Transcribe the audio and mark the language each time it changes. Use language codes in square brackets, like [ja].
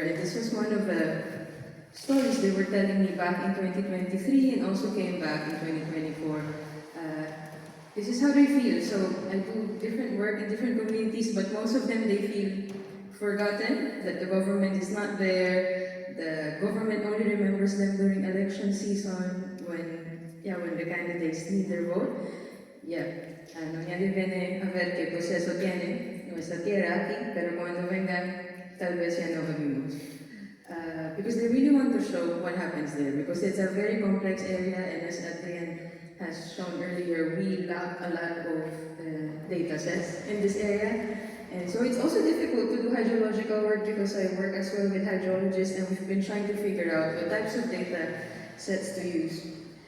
[en] And this was one of the stories they were telling me back in 2023 and also came back in 2024. This is how they feel. So I do different work in different communities, but most of them, they feel forgotten, that the government is not there. The government only remembers them during election season when the candidates need their vote. [es] Nadie viene a ver qué proceso tiene nuestra tierra aquí, pero cuando vengan, tal vez ya no vivimos. [en] Because they really want to show what happens there, because it's a very complex area, and as Adrian has shown earlier, we lack a lot of data sets in this area. And so it's also difficult to do hydrological work because I work as well with hydrologists, and we've been trying to figure out what types of data sets to use.